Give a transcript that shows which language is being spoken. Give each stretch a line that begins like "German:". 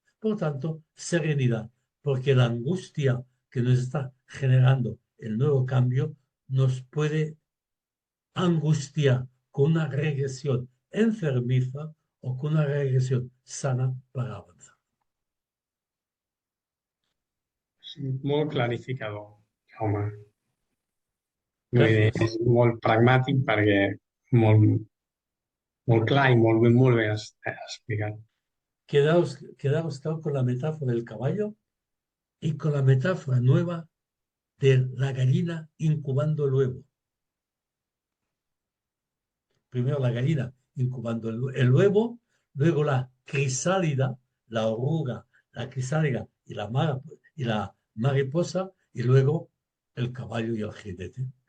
Spanish: Por tanto, serenidad, porque la angustia que nos está generando el nuevo cambio nos puede angustiar con una regresión enfermiza o con una regresión sana para avanzar.
Catalan: Sí, molt clarificador, Jaume. Vull dir,
Spanish: Gracias.
Catalan: és molt pragmàtic perquè molt, molt clar i molt ben explicat.
Spanish: Quedaos con la metáfora del caballo y con la metáfora nueva de la gallina incubando el huevo. Primero la gallina incubando el huevo, luego la crisálida, la oruga, la crisálida y la mariposa, y luego el caballo y el jinete.